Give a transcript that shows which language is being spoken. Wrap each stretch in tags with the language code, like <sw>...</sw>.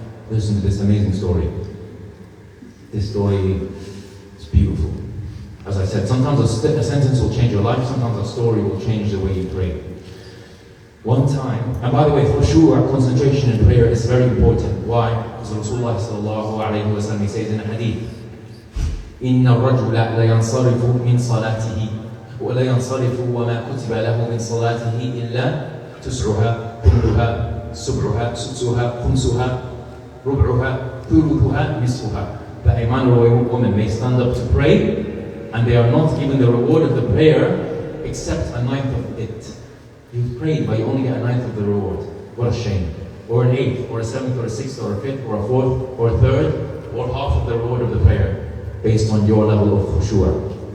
<en>Listen to this amazing story. This story is beautiful. As I said, sometimes a sentence will change your life, sometimes a story will change the way you pray. One time, and by the way, khushu', concentration in prayer is very important. Why? Because Rasulullah sallallahu alayhi wa sallam says in a hadith,</en> <ar>إِنَّ الرَّجُلَ لَيَنْصَرِفُ مِنْ صَلَاتِهِ وَلَا يَنْصَرِفُ وَمَا كُتِبَ لَهُ مِنْ صَلَاتِهِ إِلَّا تُسْعُهَا كُلُّهَا سُبْعُهَا سُدْسُهَا خُمْسُهَا رُبْعُهَا ثُلُثُهَا نِصْفُهَا.</ar> <en>That a man or a woman may stand up to pray, and they are not given the reward of the prayer except a ninth of it. You've prayed, but you only get a ninth of the reward. What a shame. Or an eighth, or a seventh, or a sixth, or a fifth, or a fourth, or a third, or half of the reward of the prayer, based on your level of khushu'.</en>